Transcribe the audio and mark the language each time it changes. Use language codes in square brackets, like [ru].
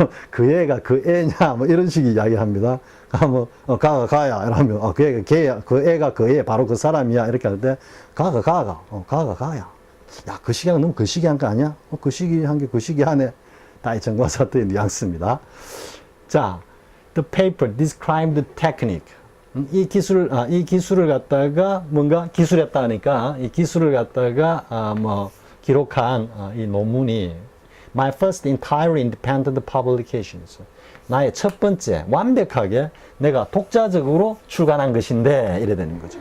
[ko] 그 애가 그 애냐 뭐 이런 식의 이야기합니다. 뭐 가가 가야 이러면 그 애가 걔야, 그 애가 그 애 바로 그 사람이야 이렇게 할 때 가가 가야. 야, 거시기한 거 너무 거시기한 거 아니야? 거시기한 게 거시기하네. 다 이 정관사들의 뉘앙스입니다. 자, [en] the paper described the technique. [ko] 이 기술을 갖다가 뭔가 기술했다 하니까 이 기술을 갖다가 뭐 기록한 이 논문이 [en] my first entire independent publications. [ko] 나의 첫 번째 완벽하게 내가 독자적으로 출간한 것인데 이래 되는 거죠.